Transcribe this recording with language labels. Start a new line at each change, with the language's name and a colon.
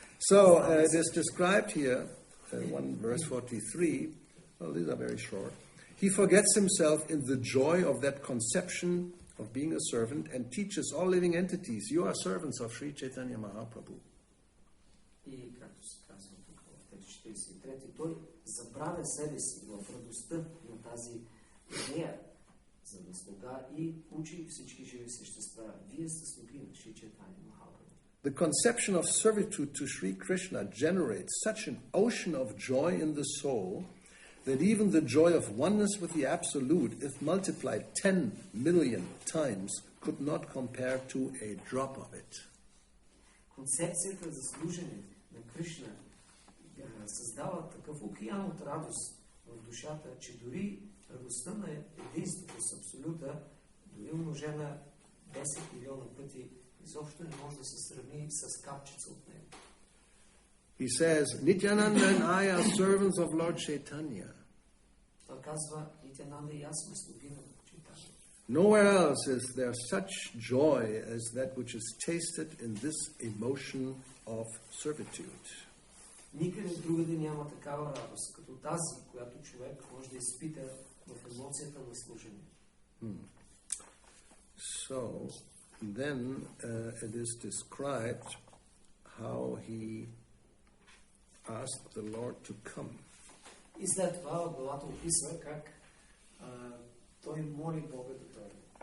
English: So, it is described here, 1 verse 43, well, these are very short. He forgets himself in the joy of that conception of being a servant and teaches all living entities, you are servants of Sri Chaitanya Mahaprabhu.
Bulgarian: И както се казва тук в текст 43, той забравя себе си в радостта на тази идея за да слуга и учи всички живи същества. Вие сте слуги на Шри Чайтанья Махапрабху.
English: The conception of servitude to Sri Krishna generates such an ocean of joy in the soul that even the joy of oneness with the Absolute, if multiplied 10 million times, could not compare to a drop of it.
Bulgarian: Концепцията за служене на Кришна създава такъв океан от радост в душата, че дори радостта на единството с Абсолюта, дори умножена 10 милиона пъти, изобщо не може да се сравни с капчица от него.
English: He says, Nityananda and I are servants of Lord Chaitanya.
Bulgarian: Той казва, Нитянанда и аз сме слуги на Чайтанья.
English: Nowhere else is there such joy as that which is tasted in this emotion of servitude.
Bulgarian: Никъде другаде няма такава радост, като тази, която човек може да изпита в емоцията на служение.
English: So, then it is described how he asked the Lord to come.
Bulgarian: И след това главата описва как той моли Бога да дойде.